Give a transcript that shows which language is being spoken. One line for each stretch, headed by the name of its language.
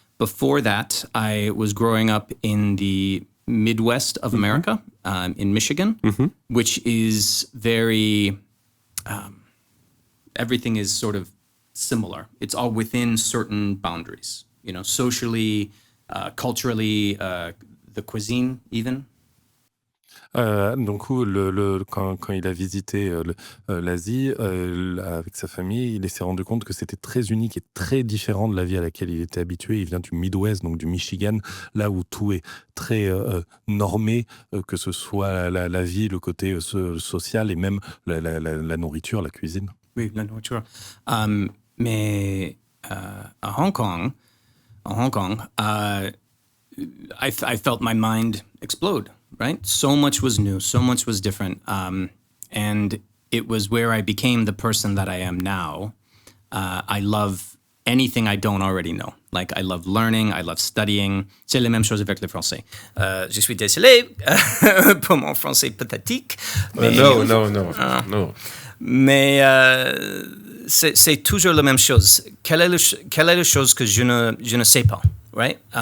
English: Before that, I was growing up in the Midwest of America, in Michigan, which is very. Everything is sort of similar. It's all within certain boundaries. Socially, culturally, the cuisine even.
French: Donc, quand il a visité l'Asie avec sa famille, il s'est rendu compte que c'était très unique et très différent de la vie à laquelle il était habitué. Il vient du Midwest, donc du Michigan, là où tout est très normé, que ce soit la vie, le côté social et même la nourriture, la cuisine. Oui, la nourriture. Mais à Hong Kong,
English: I felt my mind explode. Right? So much was new, so much was different. And it was where I became the person that I am now. I love anything I don't already know. Like, I love learning, I love studying.
French: C'est la même chose avec le français. Je suis désolé pour mon français pathétique. Mais, non. Mais c'est toujours la même chose. Quelle est la chose que je ne sais pas? Right?